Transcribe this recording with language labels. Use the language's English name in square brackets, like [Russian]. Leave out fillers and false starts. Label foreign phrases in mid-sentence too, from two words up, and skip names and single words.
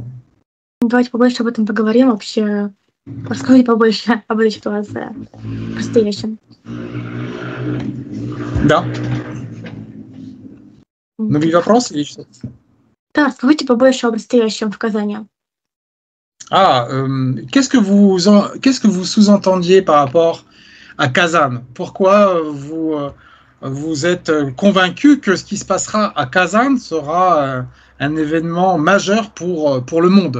[Russian] Давайте побольше об этом поговорим вообще. Расскажите побольше об этой ситуации по-настоящему. Да. Новый вопрос или что? Да, расскажите побольше об настоящем в Казани. [French] Qu'est-ce que vous sous-entendiez par rapport à Kazan? Pourquoi vous êtes convaincu que ce qui se passera à Kazan sera un événement majeur pour le monde?